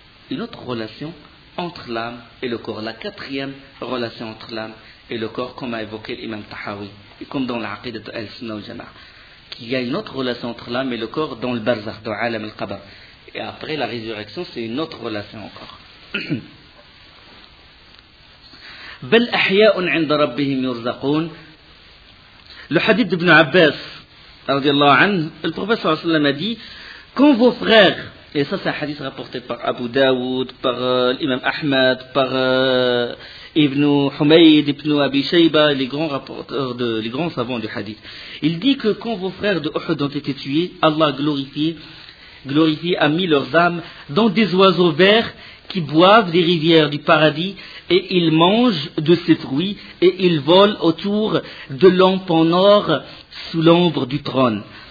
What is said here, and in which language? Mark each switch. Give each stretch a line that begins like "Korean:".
French: Une autre relation entre l'âme et le corps. La quatrième relation entre l'âme et le corps, comme a évoqué l'imam Tahawi, et comme dans l'aqidat al-sunna al-jama'a, qu'il y a une autre relation entre l'âme et le corps dans le barzakh, dans l'alam al-qabr. Et après la résurrection, c'est une autre relation encore.
Arabic: بل أحياء عند ربهم يرزقون.
French: Le hadith d'Ibn Abbas, radiallahu anhu, le prophète sallallahu alayhi wa sallam a dit, quand vos frères, et ça c'est un hadith rapporté par Abu Dawud, par l'imam Ahmad, par Ibn Humayd, Ibn Abi Shayba, les grands savants du hadith, il dit que quand vos frères de Uhud ont été tués, Allah glorifié a mis leurs âmes dans des oiseaux verts qui boivent des rivières du paradis, et ils mangent de ses fruits, et ils volent autour de lampes en or sous l'ombre du trône.